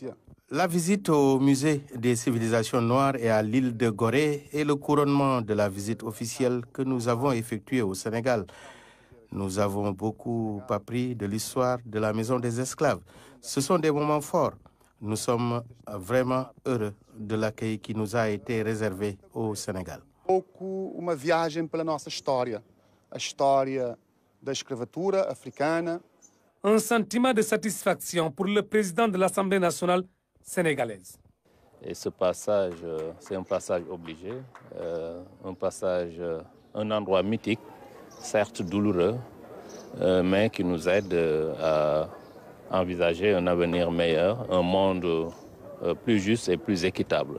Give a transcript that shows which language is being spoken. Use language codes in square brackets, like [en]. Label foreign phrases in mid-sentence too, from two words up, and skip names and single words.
[fr] La visite au musée des civilisations noires et à l'île de Gorée est le couronnement de la visite officielle que nous avons effectuée au Sénégal. Nous avons beaucoup appris de l'histoire de la maison des esclaves. Ce sont des moments forts. Nous sommes vraiment heureux de l'accueil qui nous a été réservé au Sénégal. [pt] Uma viagem pela nossa história, a história da escravatura africana. [fr] Un sentiment de satisfaction pour le président de l'Assemblée nationale sénégalaise. Et ce passage, c'est un passage obligé, un endroit mythique, certes douloureux, mais qui nous aide à envisager un avenir meilleur, un monde plus juste et plus équitable.